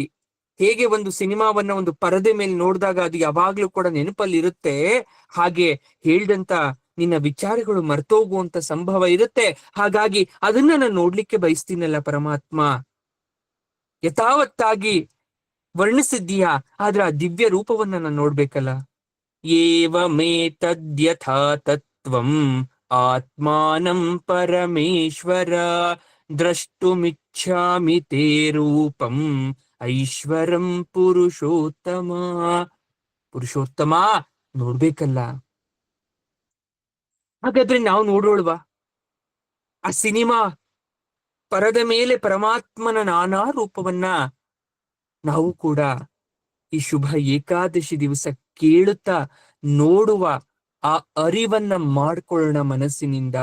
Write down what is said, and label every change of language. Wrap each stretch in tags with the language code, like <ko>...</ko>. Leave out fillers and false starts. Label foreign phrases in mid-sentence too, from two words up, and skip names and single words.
<kn>ಹೇಗೆ ಒಂದು ಸಿನಿಮಾವನ್ನ ಒಂದು ಪರದೆ ಮೇಲೆ ನೋಡಿದಾಗ ಅದು ಯಾವಾಗ್ಲೂ ಕೂಡ ನೆನಪಲ್ಲಿ ಇರುತ್ತೆ, ಹಾಗೆ ಹೇಳ್ದಂತ ನಿನ್ನ ವಿಚಾರಗಳು ಮರ್ತೋಗುವಂತ ಸಂಭವ ಇರುತ್ತೆ. ಹಾಗಾಗಿ ಅದನ್ನ ನಾನು ನೋಡ್ಲಿಕ್ಕೆ ಬಯಸ್ತೀನಲ್ಲ ಪರಮಾತ್ಮ. ಯಥಾವತ್ತಾಗಿ ವರ್ಣಿಸಿದ್ದೀಯಾ, ಆದ್ರೆ ಆ ದಿವ್ಯ ರೂಪವನ್ನ ನಾನು ನೋಡ್ಬೇಕಲ್ಲ.</kn> <sa>ಏವಮೇತದ್ಯಥಾ ತತ್ವಂ ಆತ್ಮಾನಂ ಪರಮೇಶ್ವರ ದ್ರಷ್ಟುಮಿಚ್ಛಾಮಿ ತೇ ರೂಪಂ ಐಶ್ವರಂ ಪುರುಷೋತ್ತಮ.</sa> <kn>ಪುರುಷೋತ್ತಮ ನೋಡ್ಬೇಕಲ್ಲ. ಹಾಗಾದ್ರೆ ನಾವು ನೋಡೋಳ್ವಾ ಆ ಸಿನಿಮಾ ಪರದ ಮೇಲೆ ಪರಮಾತ್ಮನ ನಾನಾ ರೂಪವನ್ನ ನಾವು ಕೂಡ ಈ ಶುಭ ಏಕಾದಶಿ ದಿವಸ ಕೇಳುತ್ತಾ ನೋಡುವ ಆ ಅರಿವನ್ನ ಮಾಡ್ಕೊಳ್ಳೋಣ ಮನಸ್ಸಿನಿಂದ.</kn>